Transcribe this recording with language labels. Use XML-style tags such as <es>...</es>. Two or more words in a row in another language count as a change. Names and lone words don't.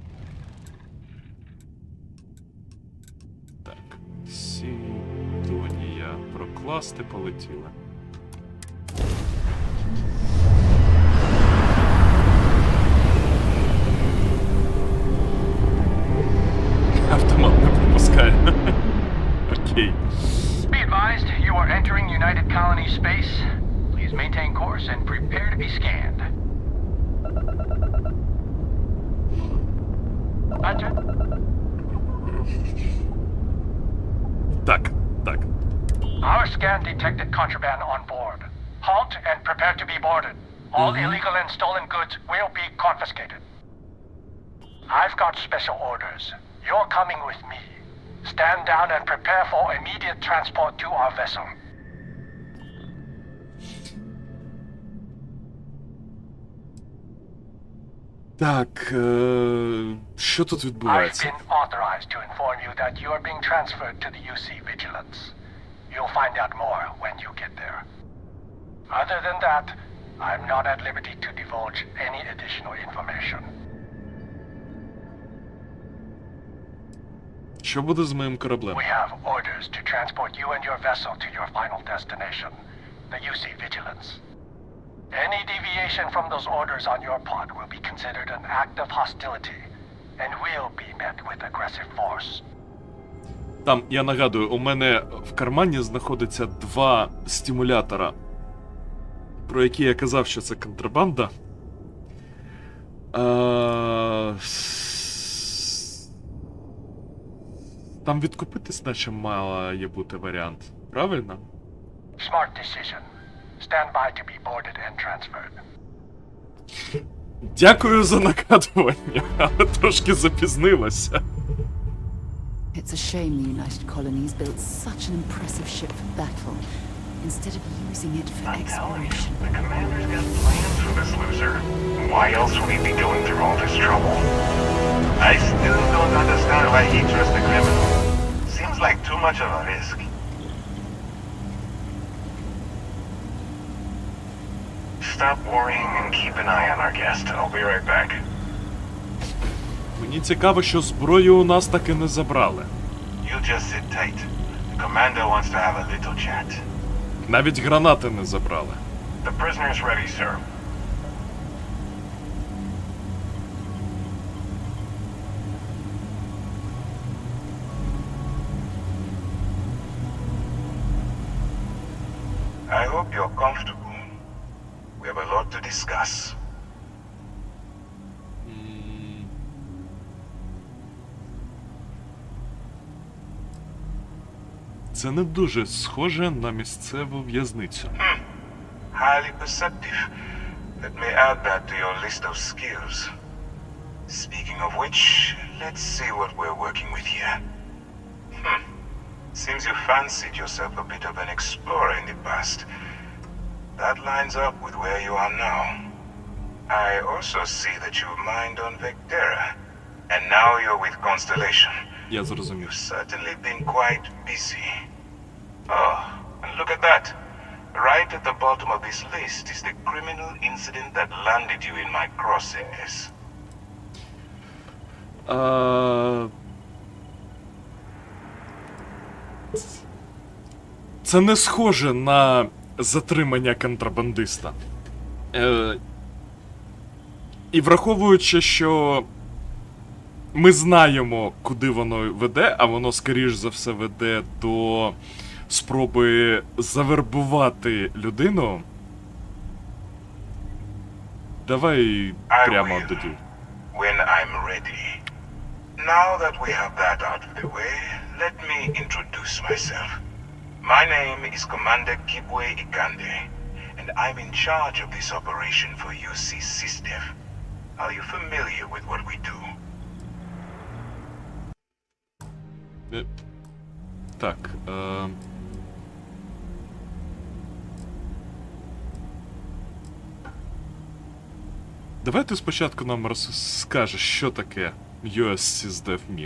<uk>Так, Сідонія прокласти, полетіли. Автомат не пропускає. Окей.</uk> <en>Be advised, you are entering United Colony space. Please maintain course and prepare to be scanned. Roger.</en> <uk>Так.</uk> <en>Our scan detected contraband on board. Halt and prepare to be boarded. All illegal and stolen goods will be confiscated. I've got special orders. You're coming with me. Stand down and prepare for immediate transport to our vessel.</en> <uk>Так, що тут</uk> <en>I've</en> <uk>відбувається?</uk> <en>been authorized to inform you that you are being transferred to the UC Vigilance. You'll find out more when you get there. Other than that, I'm not at liberty to divulge any additional information.</en> <uk>Що буде з моїм кораблем?</uk> <en>We have orders to transport you and your vessel to your final destination, the UC Vigilance. Any deviation from those orders on your part will be considered an act of hostility and will be met with aggressive force.</en> <uk>Там, я нагадую, у мене в кармані знаходиться 2 стимулятора, про які я казав, що це контрабанда. Там відкупитись наче має бути варіант. Правильно?</uk> <en>Smart decision. Stand by to be boarded and transferred.</en> <uk>Дякую за нагадування, але трошки запізнилося.</uk> <en>It's a shame the United Colonies built such an impressive ship for battle, instead of using it for exploration. The commander's got plans for this loser. Why else would he be going through all this trouble? I still don't understand why he trusts a criminal. Seems like too much of a risk. Stop worrying and keep an eye on our guest. I'll be right back.</en> <uk>Мені цікаво, що зброю у нас таки не забрали.</uk> <en>You just sit tight. The commander wants to have a little chat.</en> <uk>Навіть гранати не забрали.</uk> <en>The prisoner's ready, sir. I hope you're comfortable. We have a lot to discuss.</en> <uk>Це не дуже схоже на місцеву в'язницю.</uk> <en>Highly perceptive. Let me add that to your list of skills. Speaking of which, let's see what we're working with here. Seems you fancied yourself a bit of an explorer in the past. That lines up with where you are now. I also see that you've mined on Vectera, and now you're with Constellation.</en> <uk>Я зрозумів.</uk> <en>You've certainly been quite busy. Oh, and look at that. Right at the bottom of this list is the criminal incident that landed you in my crosshairs.</en> <uk>Це не схоже на затримання контрабандиста. І враховуючи, що ми знаємо, куди воно веде, а воно, скоріш за все, веде до спроби завербувати людину. Давай прямо до діла.</uk> <en>When I'm ready. Now that we have that out of the way, let me introduce myself. My name is Commander Kibwe Ikande, and I'm in charge of this operation for UC SysDef. Are you familiar with what we do?</en> <uk>Так, давай ти спочатку нам розкажеш, що таке US SysDef Min.</uk>